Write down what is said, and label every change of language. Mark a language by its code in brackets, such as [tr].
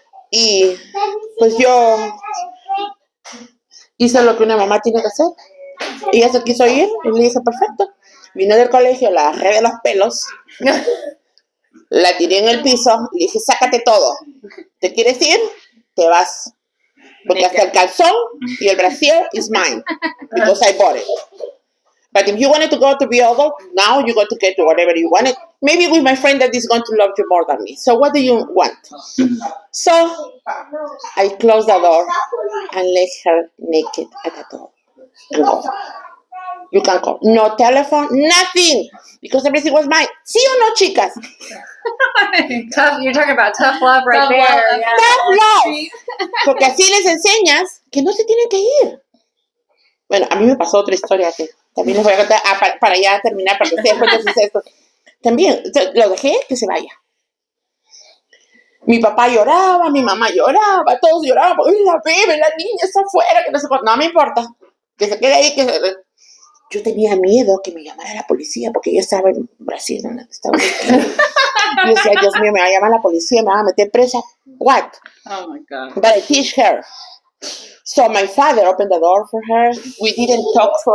[es] Y pues yo hice lo que una mamá tiene que hacer. Y ella se quiso ir. Y le dije, perfecto. Vino del colegio, la agarré de los pelos. La tiré en el piso. Le dije, sácate todo. ¿Te quieres ir? Te vas. Porque hasta el calzón y el brasier [en] is mine. Because I bought it. But if you wanted to go to be adult, now you got to get to whatever you wanted. Maybe with my friend that is going to love you more than me. So what do you want? So I closed the door and left her naked at the door and go. You can call. No telephone, nothing. Because everything was mine. [es] ¿Sí o no, chicas? [en] Tough. You're talking about tough love right Tough there. love. Yeah. Tough love. [es] Porque así les enseñas que no se tienen que ir. Bueno, a mí me pasó otra historia que también les voy a contar para ya terminar, para que ustedes cuenten esto. También, lo dejé que se vaya. Mi papá lloraba, mi mamá lloraba, todos lloraban, porque la bebé, la niña está afuera, que no sé cuánto. No me importa, que se quede ahí, Yo tenía miedo que me llamara la policía, porque yo estaba en Brasil, en Estados Unidos. Yo decía, Dios mío, me va a llamar la policía, me va a meter presa. [en] What? Oh my God. But I teach her. So my father opened the door for her. We didn't talk.